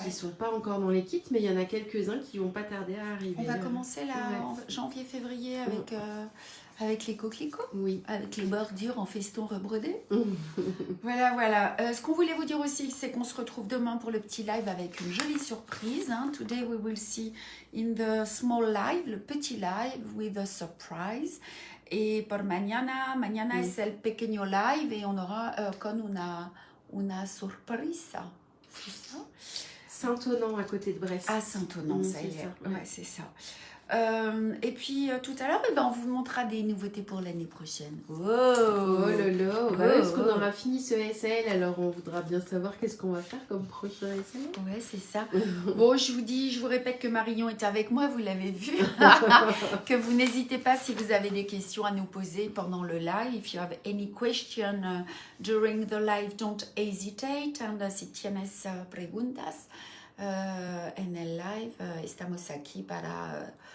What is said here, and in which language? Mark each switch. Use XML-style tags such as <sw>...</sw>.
<fr>Qui ne sont pas encore dans les kits, mais il y en a quelques-uns qui vont pas tarder à arriver. On va commencer là en janvier-février avec les coquelicots. Oui. Avec les bordures en feston rebrodé. Voilà. Ce qu'on voulait vous dire aussi, c'est qu'on se retrouve demain pour le petit live avec une jolie surprise. Hein.</fr> <en>Today we will see in the small live,</en> <fr>le petit live</fr> <en>with a surprise.</en> <fr>Et pour</fr> <es>mañana es el pequeño live</es> <fr>et on aura</fr> <es>con una sorpresa.</es> <fr>C'est ça? Saint-Onan à côté de Brest. Ah, Saint-Onan, ça y est. Ça. Ouais, c'est ça. Et puis tout à l'heure, on vous montrera des nouveautés pour l'année prochaine. Oh lolo. Parce qu'on aura fini ce SL, alors on voudra bien savoir qu'est-ce qu'on va faire comme prochain SL. Ouais, c'est ça. Bon, je vous répète que Marion est avec moi, vous l'avez vu. Que vous n'hésitez pas si vous avez des questions à nous poser pendant le live.</fr> <en>If you have any question during the live, don't hesitate.</en> <es>And si tienes preguntas en el live, estamos aquí para</es>